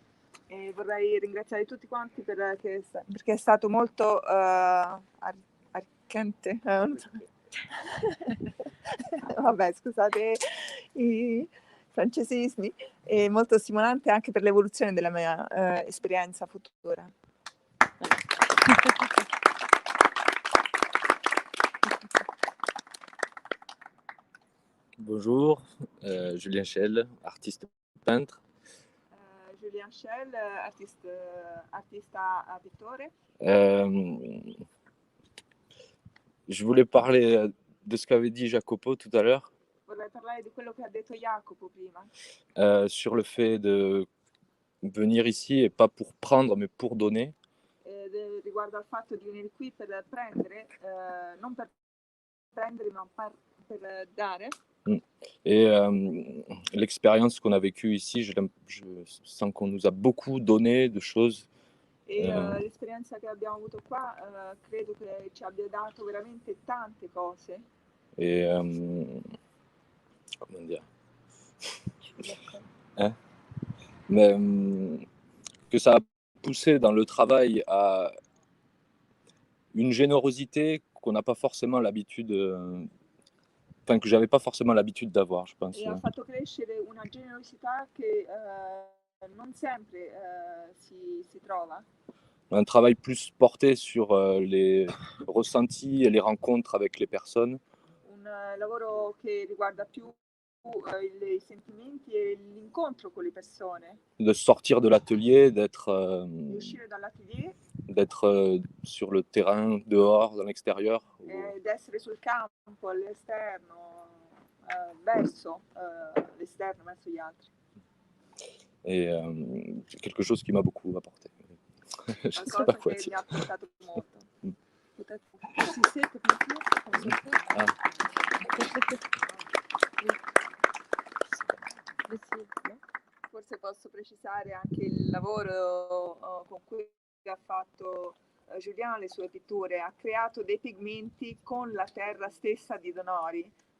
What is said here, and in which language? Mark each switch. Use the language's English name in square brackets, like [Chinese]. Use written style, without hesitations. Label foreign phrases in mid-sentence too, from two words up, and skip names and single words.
[Italian] E vorrei ringraziare tutti quanti perché è stato molto arricchente. Non so. Vabbè, scusate i francesismi, e molto stimolante anche per l'evoluzione della mia esperienza futura. [French] Bonjour, Julien Schell, artiste peintre. [Italian] Julien Schell, artista pittore. [French] Je voulais parler de ce qu'avait dit Jacopo tout à l'heure [Italian] Vorrei parlare di quello che ha detto Jacopo prima, [French] sur le fait de venir ici et pas pour prendre mais pour donner. [Italian] riguardo al fatto di venire qui per prendere, non per prendere ma per dare. [French] Et l'expérience qu'on a vécue ici, je sens qu'on nous a beaucoup donné de choses. [Italian] E l'esperienza che abbiamo avuto qua credo che ci abbia dato veramente tante cose. [French] Et comment dire hein? Mais que ça a poussé dans le travail à une générosité qu'on n'a pas forcément l'habitude, enfin que j'avais pas forcément l'habitude d'avoir, je pense. [Italian] E ha fatto crescere una generosità che non sempre si trova. [French] Un travail plus porté sur les ressentis et les rencontres avec les personnes. [Italian] Un lavoro che riguarda più i sentimenti e l'incontro con le persone. [French] De sortir de l'atelier, d'être [Italian] Uscire dall'atelier [French] sur le terrain, dehors, dans l'extérieur. [Italian] ed essere sul campo, all'esterno, verso l'esterno, verso gli altri. [French] Et c'est quelque chose qui m'a beaucoup apporté. Je sais [Italian] Qualcosa [French] pas quoi [Italian] che mi [French] dire. [Italian] ha portato molto. [French] Peut-être Ah. [Italian] Forse posso precisare anche il lavoro con cui ha fatto Julien le sue pitture. Ha creato dei pigmenti con la terra stessa di Donori,